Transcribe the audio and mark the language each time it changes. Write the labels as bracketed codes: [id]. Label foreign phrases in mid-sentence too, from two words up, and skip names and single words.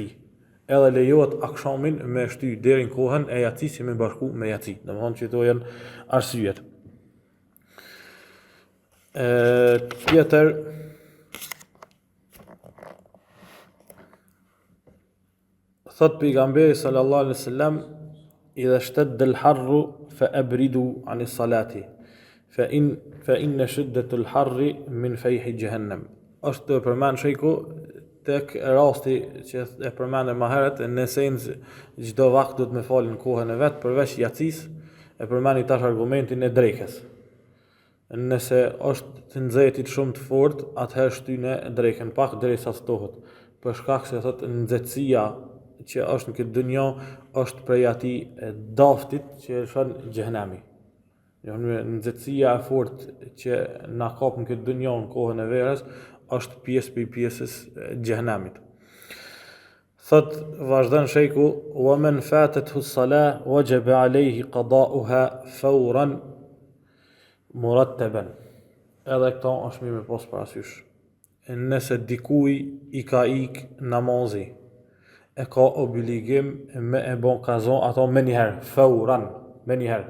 [sq] Edhe lejohet akshamin me shty deri në kohën e jacis që me bashku me jaci. Domethënë që to janë arsyet. Tjetër thot pejgamberi [ar] صلى الله عليه وسلم إذا اشتد الحر فأبردوا عن الصلاة فإن شدة الحر من فيح جهنم. [sq] Është përmend shejku tek rasti që e përmendëm më herët, në esencë çdo vakt duhet me falë në kohën e vet përveç jacis, e përmeni tash argumentin e drekës. Nëse është të nxehtit shumë të fortë, atëherë shtyne drekën pak derisa ftohet. Për shkak se thotë nxehtësia që është në këtë dunjë është prej atij daftit që shon xhehenami. Nxehtësia e fortë që na kap në këtë dunjë në kohën e verës është pjesë për pjesës xhehenamit. Thot vazhdon sheku, [ar] ومن فاتته الصلاة وجب عليه قضاؤها فورا مرتبا. [sq] Edhe këto është mirë me pas parasysh. Nëse dikuj i ka ik namazi, e ka obligim me e bon kazon ato me njëherë, fawran, me njëherë.